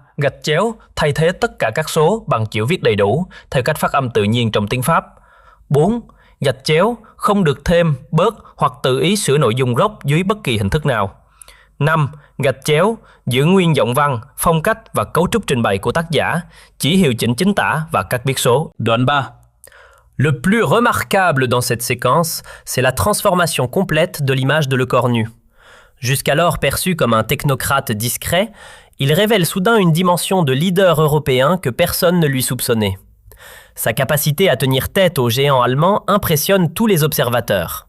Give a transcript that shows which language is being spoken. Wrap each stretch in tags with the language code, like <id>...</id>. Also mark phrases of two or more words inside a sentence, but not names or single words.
<vi>Gạch chéo thay thế tất cả các số bằng chữ viết đầy đủ theo cách phát âm tự nhiên trong tiếng Pháp. 4. Gạch chéo không được thêm, bớt hoặc tự ý sửa nội dung gốc dưới bất kỳ hình thức nào. 5. Gạch chéo giữ nguyên giọng văn, phong cách và cấu trúc trình bày của tác giả, chỉ hiệu chỉnh chính tả và các biến số. Đoạn 3.</vi> <fr>Le plus remarquable dans cette séquence, c'est la transformation complète de l'image de Le Cornu. Jusqu'alors perçu comme un technocrate discret, il révèle soudain une dimension de leader européen que personne ne lui soupçonnait. Sa capacité à tenir tête aux géants allemands impressionne tous les observateurs.</fr>